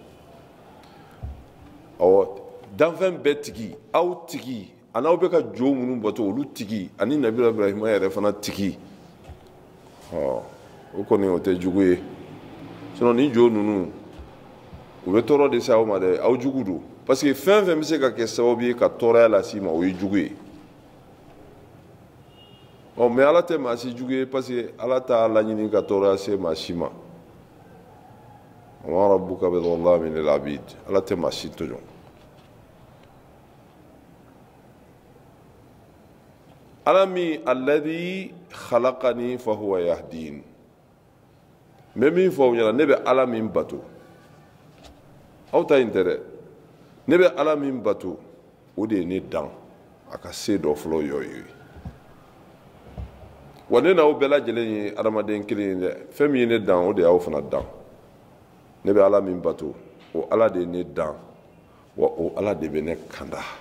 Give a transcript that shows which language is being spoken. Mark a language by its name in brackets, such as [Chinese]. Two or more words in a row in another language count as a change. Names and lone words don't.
[Bambara] awɔ danfɛn bɛɛ tigi aw tigi ani aw bɛ ka jo minnu bato olu tigi ani nabila ibrahima yɛrɛ fana tigi o kɔni o tɛ jugu ye sinon ni jo ninnu u bɛ tɔɔrɔ de se aw ma dɛ aw jugu don [French] parce que [Bambara] fɛn fɛn bɛ se ka kɛ sababu ye ka tɔɔrɔya lase i ma o ye jugu ye mais ala tɛ maa si jugu ye [French] parce que [Bambara] ala t'a laɲini ka tɔɔrɔya se maa si ma [Arabic] وربك بظلام للعبيد [Bambara] ala tɛ maa si tɔɲɔ ala min [Arabic] الذي خلقني فهو يهدين [Bambara] n bɛ min fɔ aw ɲɛna ne bɛ ala min bato aw ta in tɛ dɛ ne bɛ ala min bato o de ye ne dan a ka se dɔ fɔlɔ y'o ye wa ne n'aw bɛɛ lajɛlen ye adamaden kelen ye dɛ fɛn min ye ne dan o de y'aw fana dan ne bɛ ala min bato o ala de ye ne dan wa o ala de bɛ ne kanda